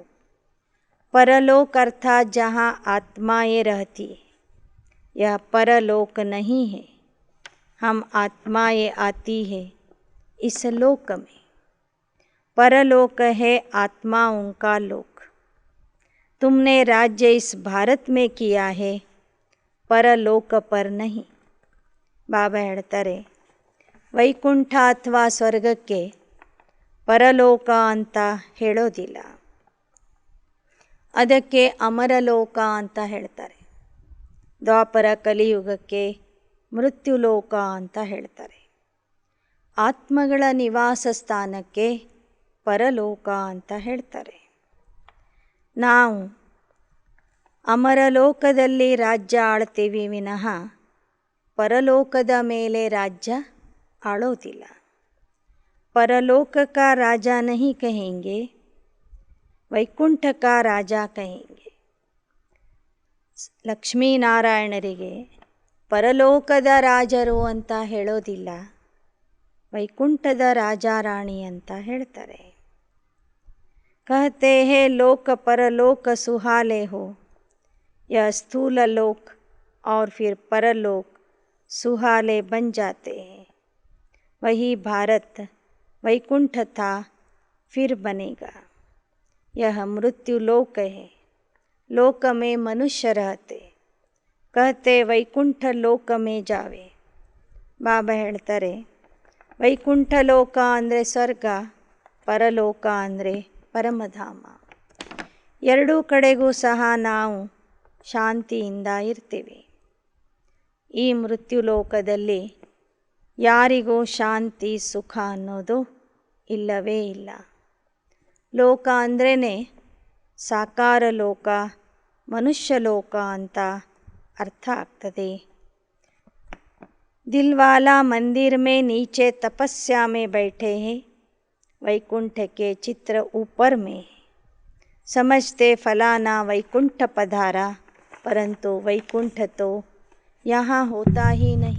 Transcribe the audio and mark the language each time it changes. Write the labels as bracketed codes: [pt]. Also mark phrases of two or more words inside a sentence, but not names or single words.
[hi] परलोक अर्थात जहाँ आत्माएं रहती है, यह परलोक नहीं है. हम आत्माएं आती है इस लोक में. परलोक है आत्माओं का लोक. तुमने राज्य इस भारत में किया है, परलोक पर नहीं. [kn] ಬಾಬಾ ಹೇಳ್ತಾರೆ, ವೈಕುಂಠ ಅಥವಾ ಸ್ವರ್ಗಕ್ಕೆ ಪರಲೋಕ ಅಂತ ಹೇಳೋದಿಲ್ಲ, ಅದಕ್ಕೆ ಅಮರಲೋಕ ಅಂತ ಹೇಳ್ತಾರೆ. ದ್ವಾಪರ ಕಲಿಯುಗಕ್ಕೆ ಮೃತ್ಯುಲೋಕ ಅಂತ ಹೇಳ್ತಾರೆ. ಆತ್ಮಗಳ ನಿವಾಸ ಸ್ಥಾನಕ್ಕೆ ಪರಲೋಕ ಅಂತ ಹೇಳ್ತಾರೆ. ನಾವು ಅಮರಲೋಕದಲ್ಲಿ ರಾಜ್ಯ ಆಳ್ತೀವಿ ವಿನಃ ಪರಲೋಕದ ಮೇಲೆ ರಾಜ್ಯ ಆಳೋದಿಲ್ಲ. [hi] परलोक का राजा नहीं कहेंगे, वैकुंठ का राजा कहेंगे. [kn] ಲಕ್ಷ್ಮೀನಾರಾಯಣರಿಗೆ ಪರಲೋಕದ ರಾಜರು ಅಂತ ಹೇಳೋದಿಲ್ಲ, ವೈಕುಂಠದ ರಾಜಾರಾಣಿ ಅಂತ ಹೇಳ್ತಾರೆ. [hi] कहते हैं लोक परलोक सुहाले हो, यह स्थूल लोक और फिर परलोक सुहाले बन जाते हैं. वही भारत वैकुंठ था, फिर बनेगा. यह मृत्यु लोक है, लोक में मनुष्य रहते, कहते वैकुंठ लोक में जावे. [kn] ಬಾಬಾ ಹೇಳ್ತಾರೆ, ವೈಕುಂಠ ಲೋಕ ಅಂದರೆ ಸ್ವರ್ಗ, ಪರಲೋಕ ಅಂದರೆ ಪರಮಧಾಮ. ಎರಡೂ ಕಡೆಗೂ ಸಹ ನಾವು ಶಾಂತಿಯಿಂದ ಇರ್ತೀವಿ. ಈ ಮೃತ್ಯುಲೋಕದಲ್ಲಿ ಯಾರಿಗೂ ಶಾಂತಿ ಸುಖ ಅನ್ನೋದು ಇಲ್ಲವೇ ಇಲ್ಲ. ಲೋಕ ಅಂದ್ರೇ ಸಾಕಾರ ಲೋಕ, ಮನುಷ್ಯ ಲೋಕ ಅಂತ ಅರ್ಥ ಆಗ್ತದೆ. [hi] दिलवाला मंदिर में नीचे तपस्या में बैठे हैं, वैकुंठ के चित्र ऊपर में. समझते फलाना वैकुंठ पधारा, परंतु वैकुंठ तो यहाँ होता ही नहीं.